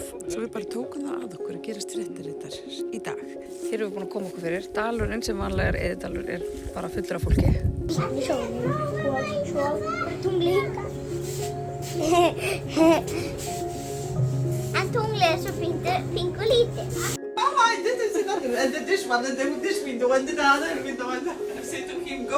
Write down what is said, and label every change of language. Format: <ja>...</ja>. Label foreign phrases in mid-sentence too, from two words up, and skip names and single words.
<is>Svo við bara tókum það að okkur að gerast fréttaritar í dag. Hér erum við búin að koma okkur fyrir. Dalurinn sem vanlega er Eðidalur er bara fullur af fólki. Í sólunum og svo tungli líka. En tunglið er svo fínt og lítið.</is> <nl>Dit is het andere. En dit is man, en dit is window, en dit andere window. En ik zit ook in go.</nl>